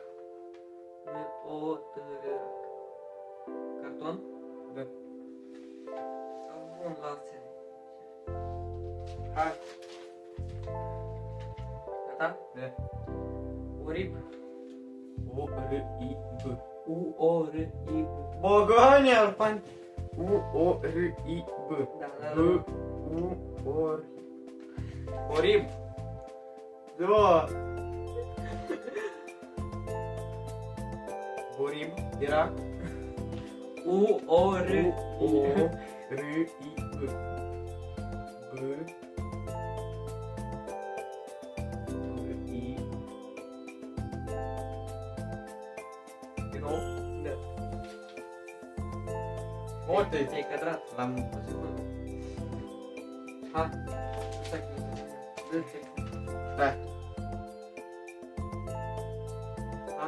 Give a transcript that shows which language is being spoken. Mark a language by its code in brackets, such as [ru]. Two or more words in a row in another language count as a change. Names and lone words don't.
[ro] N-O-T-R-A. Carton? Da. Bun, lasă. Hai. Gata? D. Urib. O-R-I-B. U-O-R-I-B. Bogăni alpan. U-O-R-I-B. Da, da, da. B-U-O-R. Orib. Da. Orib era U-O-R-I-B. U-O-R-I-B. B. I. Din nou? Da. Uite. E cadrat. L-am... O secundă. Hai. Stai că nu se... Stai. Hai.